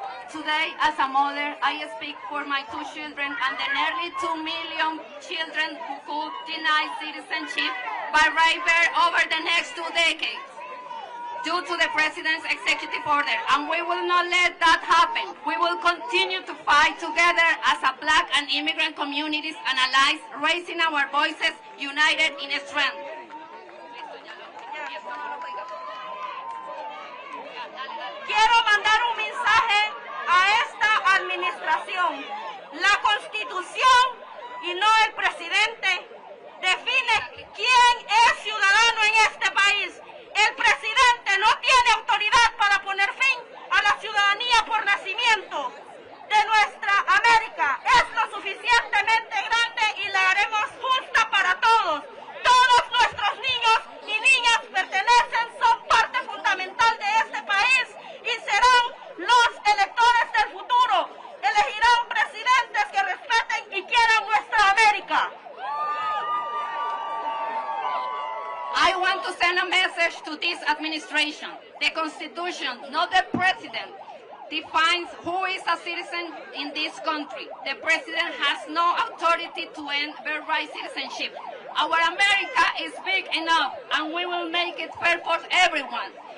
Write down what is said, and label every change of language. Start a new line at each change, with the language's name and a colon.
English: Today, as a mother, I speak for my 2 children and the nearly 2 million children who could deny citizenship by rape over the next 2 decades. Due to the President's executive order, and we will not let that happen. We will continue to fight together as a Black and immigrant communities and allies, raising our voices united in strength.
Spanish: Quiero mandar un mensaje a esta administración. La Constitución, y no el presidente, define quién es ciudadano en este país. El presidente no tiene autoridad para poner fin a la ciudadanía por nacimiento de nuestra América. Es lo suficientemente grande y la haremos justa para todos. Todos nuestros niños y niñas pertenecen, son parte fundamental de este país y serán los electores del futuro. Elegirán presidentes que respeten y quieran nuestra América.
English: I want to send a message to this administration. The Constitution, not the President, defines who is a citizen in this country. The President has no authority to end birthright citizenship. Our America is big enough, and we will make it fair for everyone.